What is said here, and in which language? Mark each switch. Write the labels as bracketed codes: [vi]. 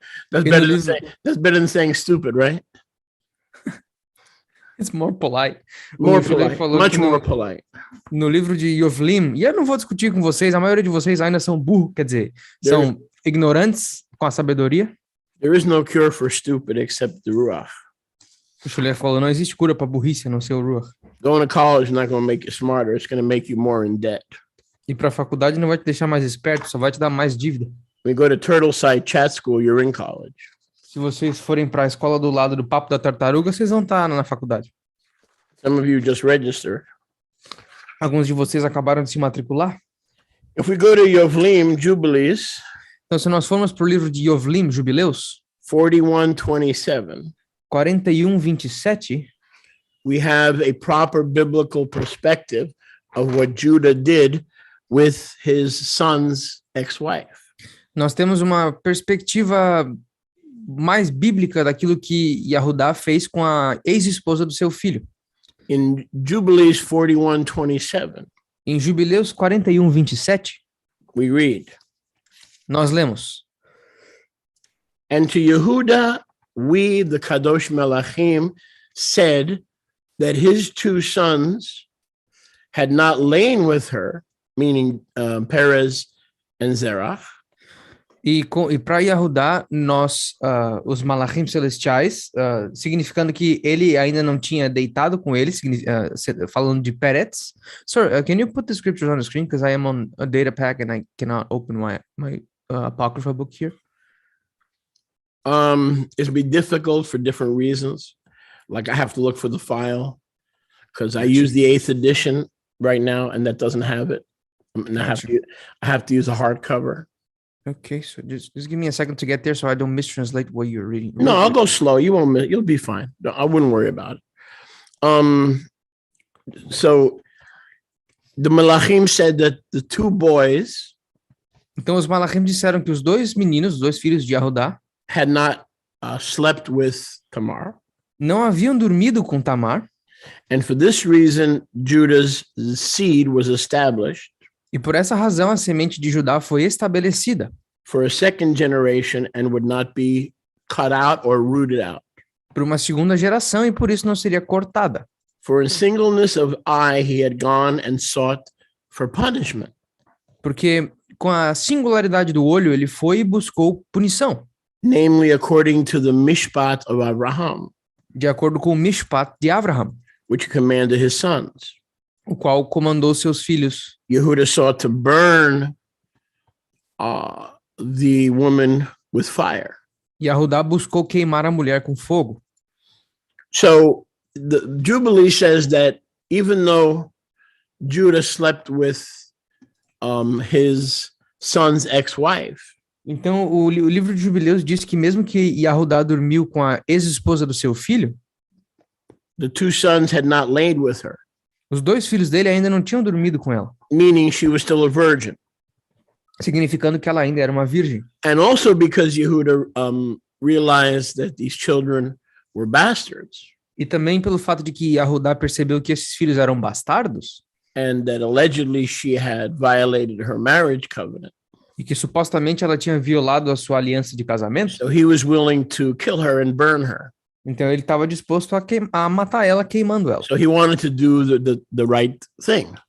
[en] That's better than saying stupid, right? It's more polite. More polite, much more polite. [pt] No livro de Yovlim, e eu não vou discutir com vocês, a maioria de vocês ainda são burros, quer dizer, são ignorantes com a sabedoria. [en] There is no cure for stupid except the Ruach. [pt] O Shuler falou, não existe cura para burrice, a não ser o Ruach. [en] Going to college is not going to make you smarter, it's going to make you more in debt. [pt] E para a faculdade não vai te deixar mais esperto, só vai te dar mais dívida. [en] When you go to Turtleside Chat School, you're in college. [pt] Se vocês forem para a escola do lado do Papo da Tartaruga, vocês vão estar na faculdade. [en] Some of you just registered. [pt] Alguns de vocês acabaram de se matricular. [en] If we go to Yovlim, Jubilees, [pt] Então, se nós formos para o livro de Yovlim, Jubileus, [en] 41:27, [pt] 41:27, [en] we have a proper biblical perspective of what Judah did with his son's ex-wife. [pt] nós temos uma perspectiva mais bíblica daquilo que Yahudá fez com a ex-esposa do seu filho. [en] In Jubilees 41:27, [pt] Em Jubileus 41:27, [en] we read, [pt] nós lemos: [en] and to Yehuda, we, the Kadosh Melachim, said that his two sons had not lain with her, meaning Perez and Zerach. [pt] E para Yahudá, nós, os Malachim celestiais, significando que ele ainda não tinha deitado com ele, falando de Peretz. [en] Sir, can you put the scriptures on the screen? Because I am on a data pack and I cannot open my Apocrypha book here. It'll be difficult for different reasons. Like I have to look for the file because I use the 8th edition right now and that doesn't have it. And I have to use a hardcover. Okay, so just give me a second to get there so I don't mistranslate what you're reading. No, I'll go slow. You won't miss. You'll be fine. I wouldn't worry about it. So the Malachim said that the two boys [pt] Então os Malachim disseram que os dois meninos, os dois filhos de Yahudá, [en] had not slept with Tamar. [pt] não haviam dormido com Tamar. [en] And for this reason, Judah's seed was established [pt] E por essa razão a semente de Judá foi estabelecida [en] for a second generation and would not be cut out or rooted out. [pt] para uma segunda geração e por isso não seria cortada. [en] For in singleness of eye he had gone and sought for punishment. [pt] Porque com a singularidade do olho ele foi e buscou punição, [en] Namely according to the mishpat of Abraham, [pt] de acordo com o Mishpat de Abraham, [en] which commanded his sons. [pt] o qual comandou seus filhos. [en] Yehuda sought to burn the woman with fire. [pt] Yahudá buscou queimar a mulher com fogo. [en] So the Jubilee says that even though Judah slept with his son's ex-wife, [pt] Então o livro de Jubileus diz que mesmo que Yahudá dormiu com a ex-esposa do seu filho, [en] the two sons had not lain with her, [pt] os dois filhos dele ainda não tinham dormido com ela, [en] meaning she was still a virgin. [pt] significando que ela ainda era uma virgem. [en] And also because Yehuda realized that these children were bastards [pt] E também pelo fato de que Yahudá percebeu que esses filhos eram bastardos [en] and that allegedly she had violated her marriage covenant. [pt] e que supostamente ela tinha violado a sua aliança de casamento, [en] So he was willing to kill her and burn her. [pt] então ele estava disposto a matar ela queimando ela. [en] So he wanted to do the right thing